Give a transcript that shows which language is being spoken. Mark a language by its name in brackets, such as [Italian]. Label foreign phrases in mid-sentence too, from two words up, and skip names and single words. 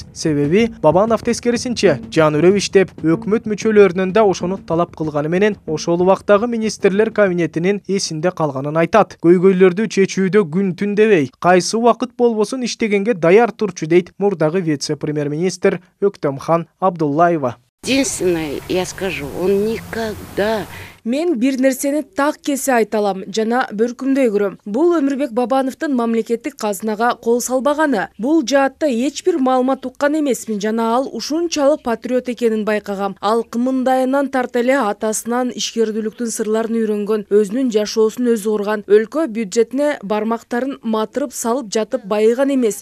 [Kyrgyz] Себеби Бабанов тескерисинче жан өрөп иштеп, өкмөт мүчөлөрүнөн да ошону талап кылганы менен ошол убактагы министрлер кабинетинин эсинде калганын айтат. Көйгөйлөрдү чечүүдө күн түн дебей, кайсы убакыт болбосун иштегенге даяр турчу дейт мурдагы вице-премьер-министр Өктөмкан Абдуллаева. [Russian] Единственное, я скажу, он никогда [Kyrgyz] Мен бир нерсени так кесе айталам жана бөркүмдөй көрөм. Бул Өмүрбек Бабановдун мамлекеттик казынага кол салбаганы. Бул жаатта эч бир маалымат уккан эмесмин жана ал ушунчалык патриот экенин байкагам. Ал кымындайынан тарта эле атасынан ишкердүүлүктүн сырларын үйрөнгөн, өзүнүн жашоосун өзү курган, өлкө бюджетине бармактарын матырып салып жатып байыган эмес.